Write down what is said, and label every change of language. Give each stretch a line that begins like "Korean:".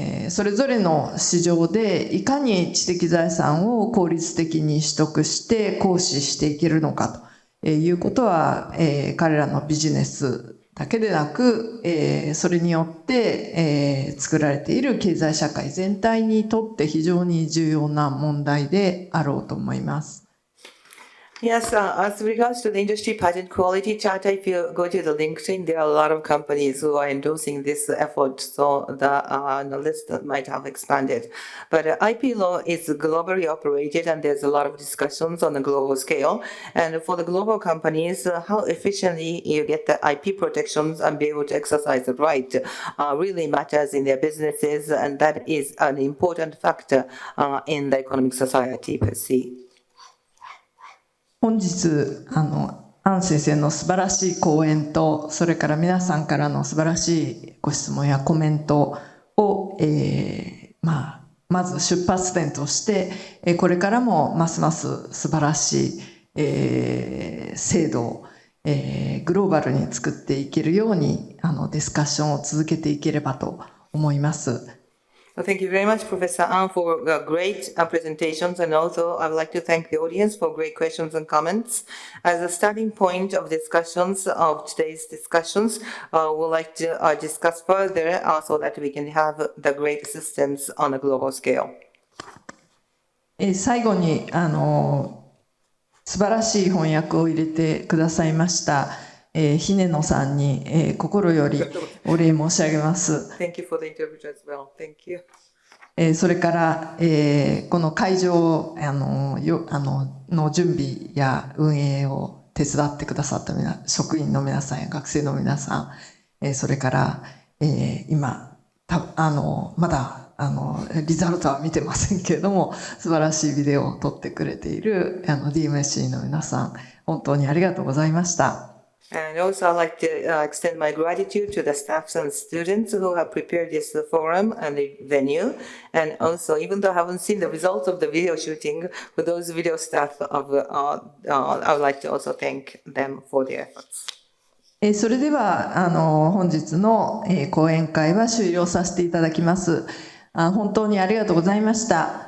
Japanese: それぞれの市場でいかに知的財産を効率的に取得して行使していけるのかということは、彼らのビジネスだけでなく、それによって、作られている経済社会全体にとって非常に重要な問題であろうと思います。
English: Yes, as regards to the industry patent quality chart, if you go to the LinkedIn, there are a lot of companies who are endorsing this effort, so the list might have expanded. But IP law is globally operated, and there's a lot of discussions on a global scale. And for the global companies, how efficiently you get the IP protections and be able to exercise the right really matters in their businesses, and that is an important factor in the economic society per se.
Japanese: 本日アン先生の素晴らしい講演と、それから皆さんからの素晴らしいご質問やコメントを、まず出発点として、これからもますます素晴らしい、制度を、グローバルに作っていけるようにディスカッションを続けていければと思います。
English: Well, thank you very much, Professor An, for great presentations, and also I would like to thank the audience for great questions and comments. As a starting point of discussions of today's discussions, we'd like to discuss further so that we can have the great systems on a global scale.
Japanese: 最後に素晴らしい翻訳を入れてくださいましたひねのさんに、心よりお礼申し上げます。
English: Thank you for the interpreter as well. Thank you.
Japanese: それから、この会場の準備や運営を手伝ってくださった職員の皆さんや学生の皆さん、それから、今まだリザルトは見てませんけれども、素晴らしいビデオを撮ってくれているDMC の皆さん、本当にありがとうございました。
English: And also, I'd like to extend my gratitude to the staffs and students who have prepared this forum and the venue. And also, even though I haven't seen the results of the video shooting, for those video staff, I would like to also thank them for their efforts.
Japanese: それでは本日の講演会は終了させていただきます。本当にありがとうございました。